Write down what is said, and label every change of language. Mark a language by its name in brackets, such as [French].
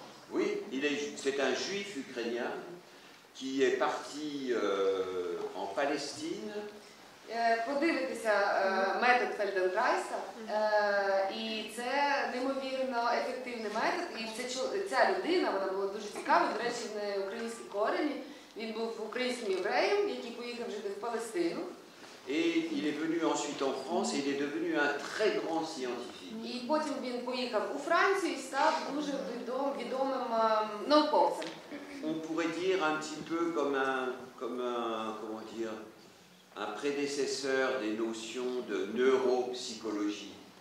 [French] Oui, c'est un juif ukrainien qui est parti en Palestine. [Ukrainian] Подивитися метод Фельденкрайса, і це неймовірно ефективний метод, і ця людина, вона була дуже цікава, до речі, в неї українські корені, він був українським євреєм, який поїхав жити в Палестину. [French] Et il est venu ensuite en France et il est devenu un très grand scientifique. [Ukrainian] І потім він поїхав у Францію і став дуже відомим науковцем. [French] On pourrait dire un petit peu comme comment dire, un prédécesseur des notions de neuropsychologie.